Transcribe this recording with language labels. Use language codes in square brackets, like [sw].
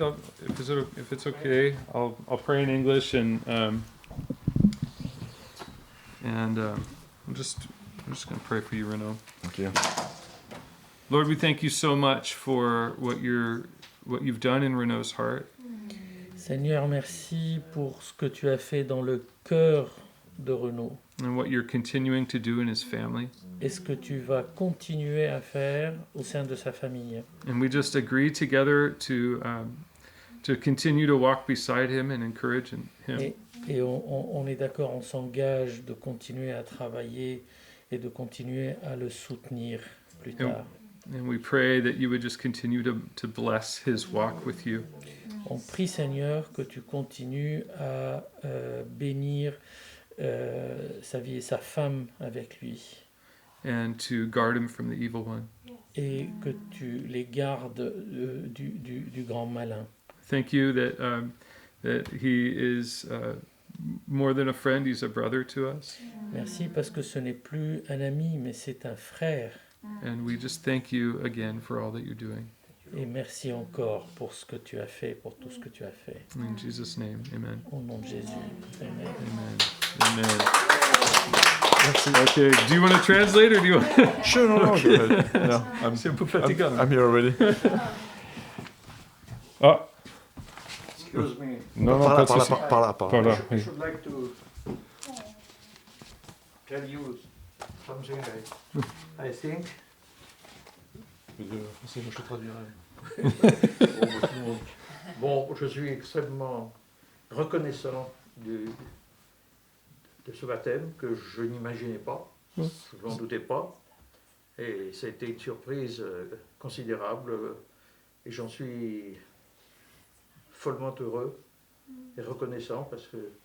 [en] If it's okay, I'll pray in English and I'm just going to pray for you, Renaud. Okay. Lord, we thank you so much for what you've done in Renaud's heart. [fr] Seigneur, merci pour ce que tu as fait dans le cœur de Renaud [en] And what you're continuing to do in his family. [fr] et ce que tu vas continuer à faire au sein de sa famille. [en] And we just agree together to continue to walk beside him and encourage him. [fr] Et on est d'accord, on s'engage de continuer à travailler et de continuer à le soutenir plus tard. [en] And we pray that you would just continue to bless his walk with you. [fr] On prie, Seigneur, que tu continues à bénir sa vie et sa femme avec lui. [en] And to guard him from the evil one. [fr] Et que tu les gardes du grand malin. [en] Thank you that he is more than a friend, he's a brother to us. [fr] Merci parce que ce n'est plus un ami, mais c'est un frère. [en] And we just thank you again for all that you're doing. [fr] Et merci encore pour ce que tu as fait, pour tout ce que tu as fait. [en] In Jesus' name, amen. [fr] Au nom de Jésus. Amen. Amen. Amen. [en] Okay, do you want to translate or do you want Sure, no, go ahead. No, [fr] C'est un peu fatigant. [en] I'm here already. Ah, Excuse me. [fr] non, pas de souci. Par là. Par là, [en] I [fr] oui. [en] should like to tell you something I think. [fr] Je traduirai. Bon, je suis extrêmement reconnaissant de ce baptême que je n'imaginais pas, je n'en doutais pas, et ça a été une surprise considérable, et j'en suis follement heureux et reconnaissant parce que